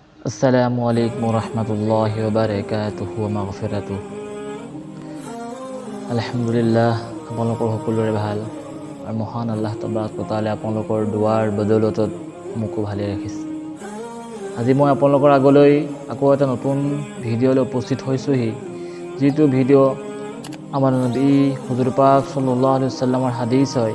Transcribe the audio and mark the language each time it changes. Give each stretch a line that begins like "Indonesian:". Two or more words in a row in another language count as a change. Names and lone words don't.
Arabic: السلام عليكم ورحمة الله وبركاته ومغفرته.
Assamese: আলহামদুলিল্লাহ, আপোনালোকৰ সকলোৰে ভাল আৰু মহান আল্লাহ
Arabic: تبارك وتعالى
Assamese: আপোনালোকৰ দুৱাৰ বদৌলতত মোকো ভালে ৰাখিছে। আজি মই আপোনালোকৰ আগলৈ আকৌ এটা নতুন ভিডিঅ'লৈ উপস্থিত হৈছোহি, যিটো ভিডিঅ' আমাৰ নবী হুজুৰ পাক
Arabic: صلى الله عليه وسلم
Assamese: হাদিছ হয়।